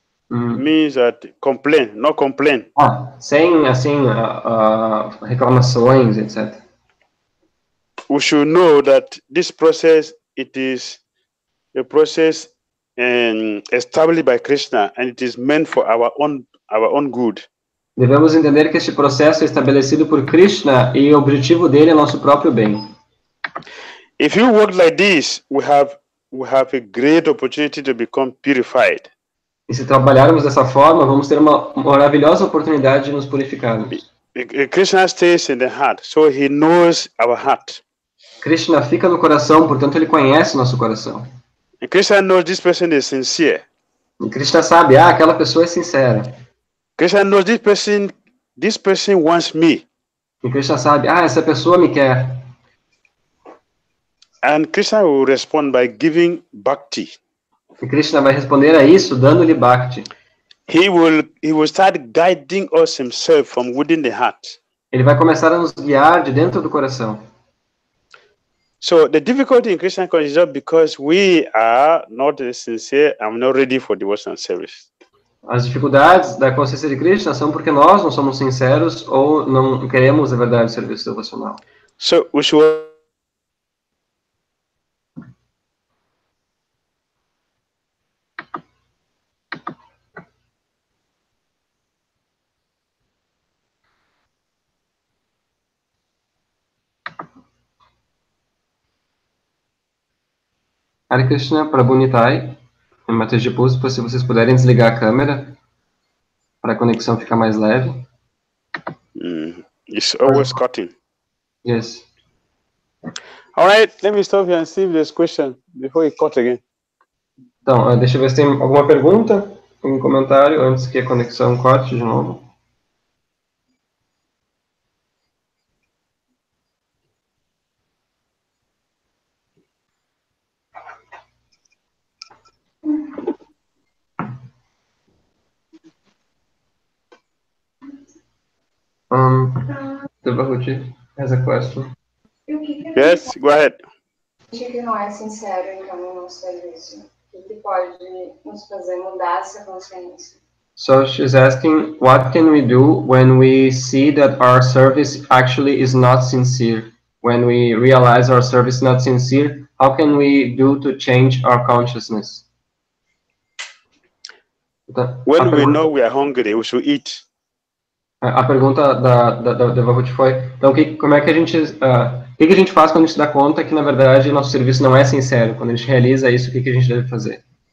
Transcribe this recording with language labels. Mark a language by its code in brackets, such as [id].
[en] means that complain, no complain. [pt] Sem assim reclamações, etc. [en] We should know that this process, it is a process established by Krishna, and it is meant for our own good. [pt] Devemos entender que este processo é estabelecido por Krishna e o objetivo dele é nosso próprio bem. [en] If you work like this, we have a great opportunity to become purified. [pt] E se trabalharmos dessa forma, vamos ter uma maravilhosa oportunidade de nos purificarmos. [en] Krishna stays in the heart, so he knows our heart. [pt] Krishna fica no coração, portanto ele conhece nosso coração. [en] And Krishna knows this person is sincere. [pt] E Krishna sabe, aquela pessoa é sincera. [en] Krishna knows this person wants me. [pt] E Krishna sabe, essa pessoa me quer. [en] And Krishna will respond by giving bhakti. [pt] E Krishna vai responder a isso dando-lhe bhakti. [en] He will start guiding us himself from within the heart. [pt] Ele vai começar a nos guiar de dentro do coração. [en] So the difficulty in Krishna consciousness is not because we are not sincere and not ready for devotional service. [pt] As dificuldades da consciência de Krishna são porque nós não somos sinceros ou não queremos, na verdade, o serviço devocional. [en] So we should [pt] Hare Krishna, Prabhu Nitai, em Matheus de Puspa, se vocês puderem desligar a câmera para a conexão ficar mais leve. [en] It's always cutting. Yes. All right, let me stop here and see if there's a question before it cut again. [pt] Então, deixa eu ver se tem alguma pergunta, algum comentário, antes que a conexão corte de novo. [en] Devahuti has a question. Yes, go ahead. [pt] Que não é sincero, então, no nosso serviço. O que pode nos fazer mudar essa consciência? [en] So she's asking, what can we do when we see that our service actually is not sincere? When we realize our service is not sincere, how can we do to change our consciousness? When we know we are hungry, we should eat. [pt] A pergunta da Devahuti foi, então, como é que a gente, o que a gente faz quando a gente se dá conta que, na verdade, nosso serviço não é sincero? Quando a gente realiza isso, o que a gente deve fazer?